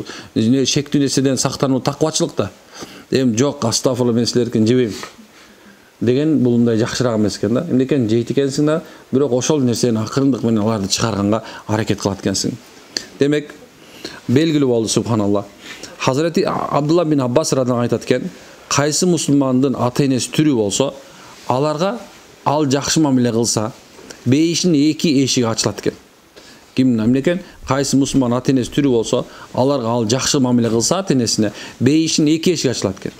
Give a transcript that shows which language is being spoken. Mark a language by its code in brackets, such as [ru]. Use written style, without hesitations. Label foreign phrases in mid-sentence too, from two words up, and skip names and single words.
[ky] Шектүү нерседен сактануу таквачылык да. Эми жок, астафырла, мен силердикин жебейм деген бул мындай жакшыраак эмес экен да. Эмне экен, жейт экенсиң да, бирок ошол нерсени акырындык менен аларды чыгарганга аракет кылат экенсиң. Демек, белгилүү болду, субханалла. Hazreti Abdullah bin Abbas [ar] رضي الله عنه [ky] айтат экен, кайсы мусулмандын ата-энеси түрү болсо, аларга ал жакшы мамиле кылса, бейиштин эки эшиги ачылат экен. Ким эмне экен? Кайсы мусулман ата-энеси түрү болсо, аларга ал жакшы мамиле кылса ата-энесине, бейиштин эки эшиги ачылат экен.